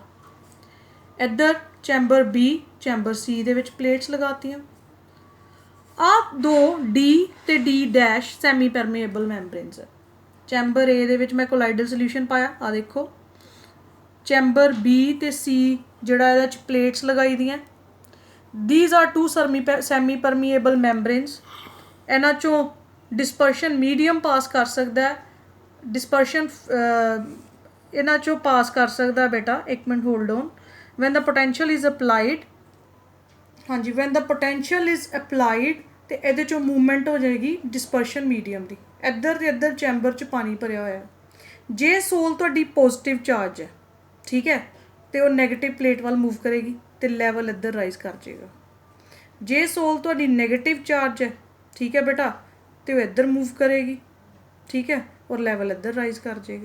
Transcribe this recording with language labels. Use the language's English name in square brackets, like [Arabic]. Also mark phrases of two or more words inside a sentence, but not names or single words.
[Punjabi] ਇੱਧਰ ਚੈਂਬਰ ਬੀ, ਚੈਂਬਰ ਸੀ ਦੇ ਵਿੱਚ ਪਲੇਟਸ ਲਗਾਤੀਆਂ। ਆਹ ਦੋ ਡੀ ਤੇ ਡੀ ਡੈਸ਼ [English] semi permeable membranes [Punjabi] ਹੈ। ਚੈਂਬਰ ਏ ਦੇ ਵਿੱਚ ਮੈਂ [English] colloidal solution [Punjabi] ਪਾਇਆ, ਆ ਦੇਖੋ। ਚੈਂਬਰ ਬੀ ਤੇ ਸੀ ਜਿਹੜਾ ਇਹਦੇ 'ਚ ਪਲੇਟਸ ਲਗਾਈ ਦੀਆਂ। [English] these are two semi permeable membranes। [Punjabi] ਇਹਨਾਂ ਚੋਂ [English] dispersion medium [Punjabi] ਪਾਸ ਕਰ ਸਕਦਾ ਹੈ, ਡਿਸਪਰਸ਼ਨ ਇਹਨਾਂ ਚੋਂ ਪਾਸ ਕਰ ਸਕਦਾ ਬੇਟਾ। ਇੱਕ ਮਿੰਟ [English] hold on. when the potential is applied, [Punjabi] ਹਾਂਜੀ [English] when the potential is applied [Punjabi] ਤੇ ਇਹਦੇ ਚੋਂ ਮੂਵਮੈਂਟ ਹੋ ਜਾਏਗੀ [English] dispersion medium [Punjabi] ਦੀ। ਇੱਧਰ ਤੇ ਇੱਧਰ ਚੈਂਬਰ 'ਚ ਪਾਣੀ ਭਰਿਆ ਹੋਇਆ। ਜੇ ਸੋਲ ਤੁਹਾਡੀ [English] positive charge [Punjabi] ਹੈ, ਠੀਕ ਹੈ, ਤੇ ਉਹ [English] negative plate [Punjabi] ਵੱਲ ਮੂਵ ਕਰੇਗੀ ਤੇ ਲੈਵਲ ਇੱਧਰ ਰਾਈਜ਼ ਕਰ ਜਾਏਗਾ। ਜੇ ਸੋਲ ਤੁਹਾਡੀ [English] negative charge [Punjabi] ਹੈ, ਠੀਕ ਹੈ ਬੇਟਾ, ਤੇ ਉਹ ਇੱਧਰ ਮੂਵ ਕਰੇਗੀ, ਠੀਕ ਹੈ, ਔਰ ਲੈਵਲ ਇੱਧਰ ਰਾਈਜ਼ ਕਰ ਜਾਏਗਾ।